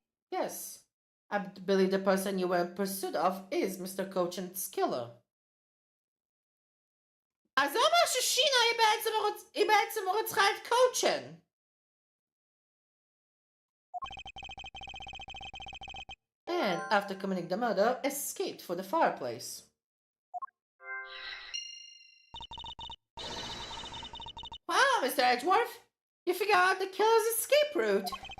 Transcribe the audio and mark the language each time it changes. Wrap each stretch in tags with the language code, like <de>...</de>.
<en>Yes. I believe the person you were in pursuit of is Mr. Cochin's killer.</en> <he>אז זה אומר ששינה היא בעצם רצחה את קוצ'ן.</he> <en>And after committing the murder, escaped for the fireplace. Wow, Mr. Edgeworth! You figured out the killer's escape route!</en>